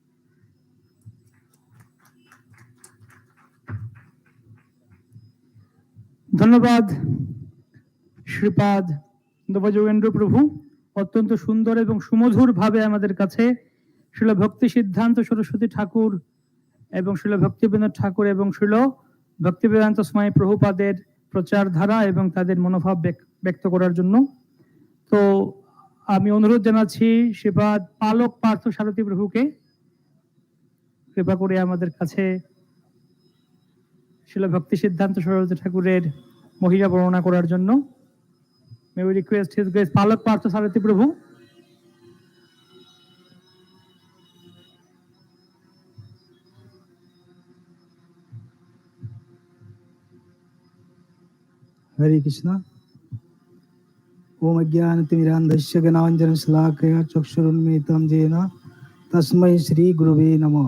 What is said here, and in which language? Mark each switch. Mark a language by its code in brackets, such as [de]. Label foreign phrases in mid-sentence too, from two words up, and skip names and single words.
[bn] ধন্যবাদ শ্রীপাদ নবযোগেন্দ্র প্রভু, অত্যন্ত সুন্দর এবং সুমধুর ভাবে আমাদের কাছে শিল ভক্তি সিদ্ধান্ত সরস্বতী ঠাকুর এবং শিল ভক্তিবিনোদ ঠাকুর এবং শিল ভক্তিবেদান্ত স্বামী প্রভুপাদের প্রচার ধারা এবং তাদের মনোভাব ব্যক্ত করার জন্য। তো আমি অনুরোধ জানাচ্ছি শ্রীপাদ পালক পার্থ সারথী প্রভুকে কৃপা করে আমাদের কাছে শিলা ভক্তি সিদ্ধান্ত সরস্বতী ঠাকুরের মহিমা বর্ণনা করার জন্য। [en] May we request His Grace Palak Partha Sauri Prabhu. [sa] हरे कृष्णा। ओम अज्ञानतिमिरान्धस्य ज्ञानाञ्जनशलाकया चक्षुरुन्मीलितं येन तस्मै श्री गुरुवे नमः।